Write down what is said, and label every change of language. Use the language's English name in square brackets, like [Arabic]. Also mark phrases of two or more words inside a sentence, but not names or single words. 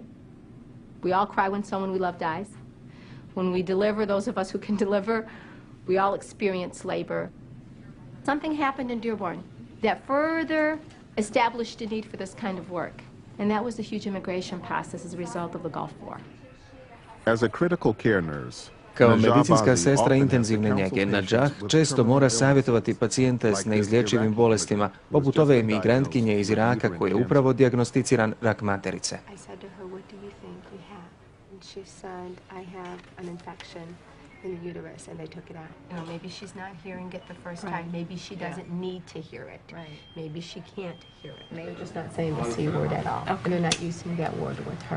[English] We all cry when someone we love dies. When we deliver, those of us who can deliver, we all experience labor. Something happened in Dearborn that further established a need for this kind of work, and that was the huge immigration process as a result of the Gulf War. As a critical care nurse, [Croatian] Kao medicinska sestra intenzivne njege, Najah često mora savjetovati pacijente s neizlječivim bolestima, poput ove migrantkinje iz Iraka koji je upravo dijagnosticiran rak materice. [English] She said, I have an infection in the uterus, and they took it out. Maybe she's not hearing it the first time. Maybe she doesn't need to hear it. Maybe she can't hear it. They're just not saying the C word at all. And they're not using that word with her.